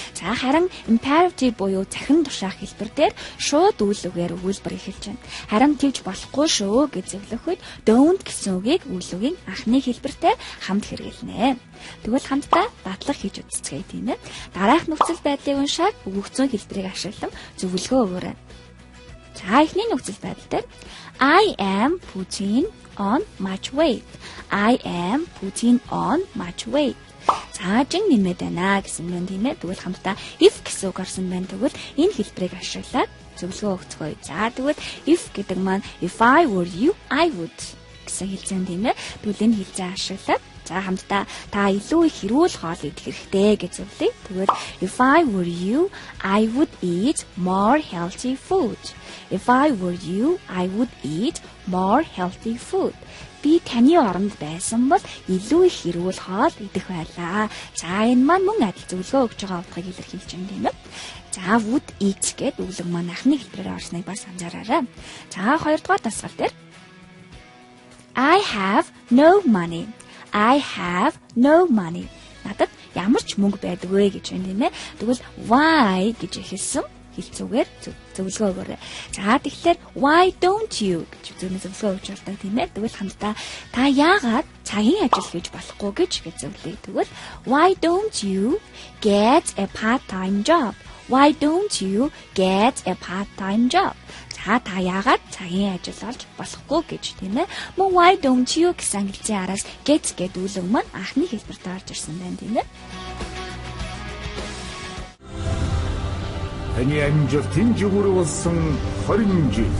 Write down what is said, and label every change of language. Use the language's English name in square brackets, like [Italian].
[Mongolian] За харин imperative буюу захин тушаах хэлбэр дээр шууд үйлүгээр өгүүлбэр эхэлж байна. Харин тэгж болохгүй шүү гэж зөвлөх үед don't гэсэн үгийг үйлүгийн анхны хэлбэртэй хамт хэрэглэнэ. Тэгвэл хамтдаа дадлаг хийж үзцгээе тийм ээ. Дараах нөхцөл байдлыг уншаад өгөгдсөн хэлбэрийг ашиглан зөвлөгөө өгөөрэй. За эхний нөхцөл байдал дээр [English] I am putting on much weight. I am putting on much weight. [Mongolian] За жин нэмээд байна гэсэн юм тийм ээ. Тэгвэл хамтдаа if гэсэн үг орсон байна. Тэгвэл энэ хэлбэрийг ашиглаад зөвлөгөө өгцгөөе. За тэгвэл if гэдэг маань [English] if I were you, I would [Mongolian] гэсэн хэлцэн тийм ээ. Тэгвэл энэ хэлцээ ашиглаад за хамтдаа та илүү их хэрүүл хоол идэх хэрэгтэй гэж зөвлөе. Тэгвэл [English] if I were you, I would eat more healthy food. If I were you, I would eat more healthy food. [Mongolian] Би таны оронд байсан бол илүү их хэрүүл хоол идэх байлаа. За энэ маань мөн адил зөвлөгөө өгж байгаа утгыг илэрхийлж байна тийм ээ. За would eat гэдэг үглэг маань анхны хэлбэрээр орсныг бас анзаараарай. За хоёрдугаар дасгал дээр [English] I have no money. I have no money. [Mongolian] Надад ямар ч мөнгө байдаггүй гэж байна тийм ээ. Тэгвэл why гэж хэлсэн хэлцүүгээр зөвлөгөө өгөөрэй. За тэгэхээр [English] why don't you [Mongolian] гэж зөвлөгөө өгч болдог тийм ээ. Тэгвэл хамтдаа та яагаад цагийн ажил хийж болохгүй гэж зөвлөе. Тэгвэл [English] why don't you get a part-time job? Why don't you get a part-time job? [Mongolian] За та яагаад цагийн ажил олж болохгүй гэж тийм ээ. Мөн [English] why don't you [Mongolian] гэсэн хэлцийн араас get гэдэг үглэг маань анхны хэлбэрт орж ирсэн байна тийм ээ. Таны амжилтын жигүүр болсон 20 жил.